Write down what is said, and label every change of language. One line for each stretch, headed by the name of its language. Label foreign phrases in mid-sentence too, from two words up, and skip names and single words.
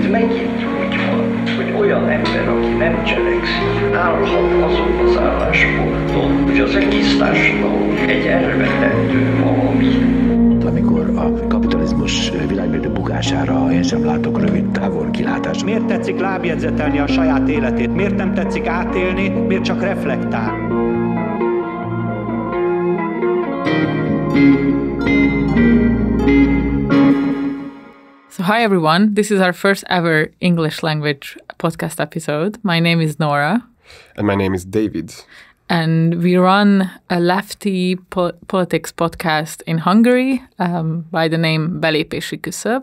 Hungarian: Megint úgy van, hogy olyan ember, aki nem cselekszik, állhat azon az állásponton, hogy az egész társadalom egy elvetendő valami. Amikor a kapitalizmus világméretű bukására én sem látok rövid távol kilátást. Miért tetszik lábjegyzetelni a saját életét? Miért nem tetszik átélni? Miért csak reflektál?
English: So hi everyone, this is our first ever English language podcast episode. My name is Nora. And my name is David. And we run a lefty politics podcast in Hungary by the name Belépési küszöb.